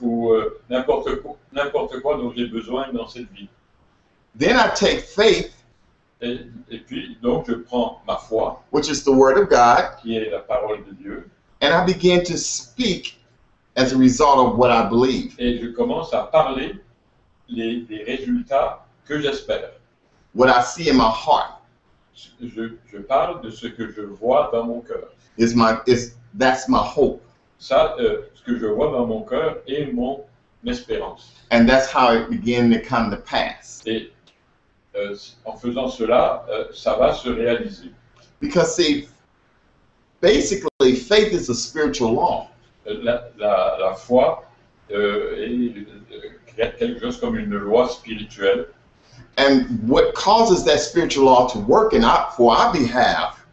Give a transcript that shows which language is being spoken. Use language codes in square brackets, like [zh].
[fr] ou n'importe quoi dont j'ai besoin dans cette vie. [en] Then I take faith, [fr] Et puis, donc, je prends ma foi, [en] which is the word of God, [fr] qui est la parole de Dieu, [en] and I begin to speak as a result of what I believe. [fr] et je commence à parler des résultats que j'espère. [en] What I see in my heart [fr] Je parle de ce que je vois dans mon cœur. [en] that's my hope. [fr] Ça, ce que je vois dans mon cœur est mon espérance. [en] And that's how it began to come to pass. [fr] Et en faisant cela, ça va se réaliser. [en] Because see, basically faith is a spiritual law. [fr] La foi est quelque chose comme une loi spirituelle. [en] And what causes that spiritual law to work for our behalf